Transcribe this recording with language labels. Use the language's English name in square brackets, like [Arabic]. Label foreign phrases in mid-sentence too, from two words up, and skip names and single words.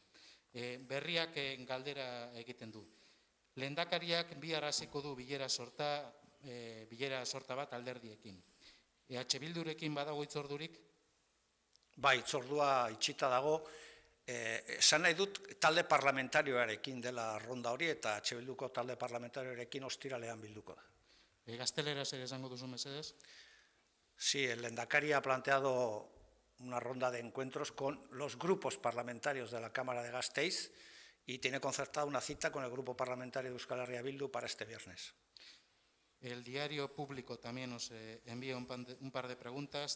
[Basque] Berriak galdera egiten du. Lehendakariak bihar hasiko du bilera sorta bat alderdiekin. EH Bildurekin badago hitzordurik? Bai, hitzordua itxita dago. Esan nahi dut talde parlamentarioarekin dela ronda hori eta EH Bilduko talde parlamentarioarekin ostiralean bilduko da. Gazteleraz ere esango duzu, mesedez? [Spanish] Sí, el lehendakari ha planteado una ronda de encuentros con los grupos parlamentarios de la Cámara de Gasteiz y tiene concertada una cita con el grupo parlamentario de Euskal Herria Bildu para este viernes. El diario Público también nos envía un par de preguntas.